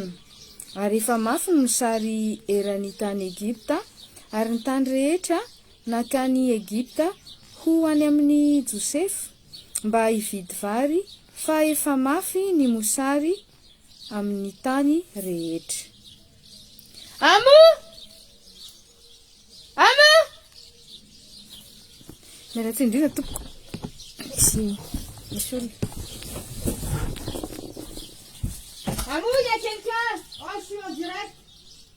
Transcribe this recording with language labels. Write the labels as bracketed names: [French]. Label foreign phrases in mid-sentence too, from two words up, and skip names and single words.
[Malagasy] Ary efa mafy ny mosary eran'ny tany Egypta, ary ny tany rehetra nakany Egypta ho any amin'ny Josefa mba hividy vary, fa efa mafy ny mosary amin'ny tany rehetra. Amo! Miaratsy indrindra tompoko. Misy olona. [French] Amo, il y a quelqu'un? Oh, je suis en direct.